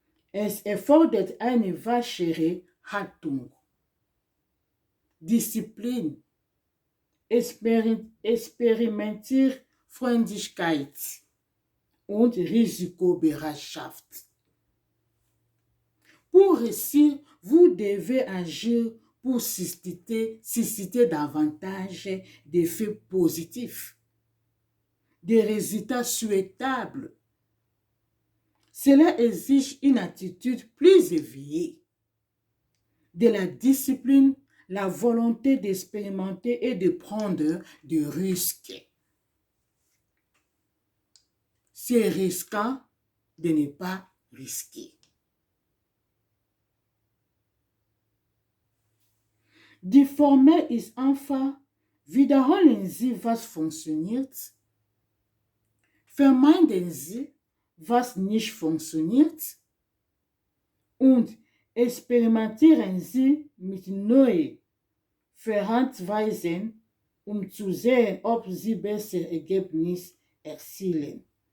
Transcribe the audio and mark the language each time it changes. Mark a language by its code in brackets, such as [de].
[de] Es erfordert eine waschere Haltung, Disziplin, Experimentierfreundlichkeit und Risikobereitschaft. [fr] Pour réussir, vous devez agir pour susciter davantage d'effets positifs, des résultats souhaitables. Cela exige une attitude plus éveillée, de la discipline, la volonté d'expérimenter et de prendre des risques. C'est risquant de ne pas risquer. [de] Die Formel ist einfach, wiederholen Sie, was funktioniert, vermeiden Sie, was nicht funktioniert und experimentieren Sie mit neuen Verhaltensweisen, zu sehen, ob Sie bessere Ergebnisse erzielen.